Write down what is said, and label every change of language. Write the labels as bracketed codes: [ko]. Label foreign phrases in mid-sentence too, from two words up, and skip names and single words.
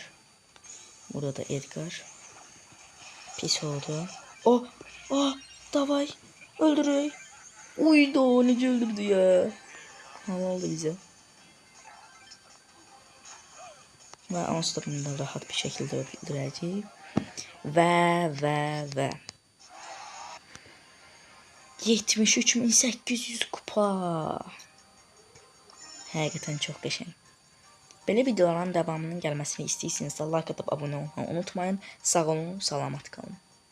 [az] Burada da Edgar. Pis oldu. Davay. Öldürək. Uydu, necə öldürdü ya. Hava oldu bize. [tr] Ve Onstorm'u da rahat bir şekilde öldürəcəyik. [az] Və 73.800 kupa. Həqiqətən çox qəşəng. Belə videoların davamının gəlməsini istəyirsinizsə [tr] like atıp abone olmayı unutmayın. [az] Sağ olun, salamat qalın.